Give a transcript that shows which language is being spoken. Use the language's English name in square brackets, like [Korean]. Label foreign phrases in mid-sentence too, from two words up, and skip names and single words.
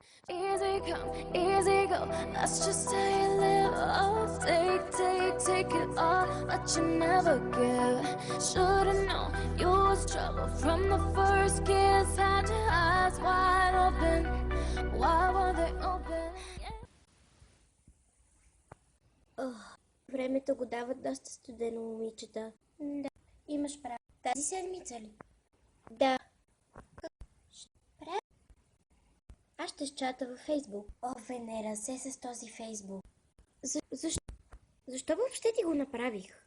[English] Easy come, easy go. That's just how you live. Oh, take it all, but you never give. Should've known you was trouble from the first kiss. Had your eyes wide open. Why were they open? [Bulgarian] Времето го дават доста студено, момичета. Да, имаш право. Тази седмица ли? Да. Аз ще чата във Фейсбук. О, Венера, се с този Фейсбук. Защо въобще ти го направих?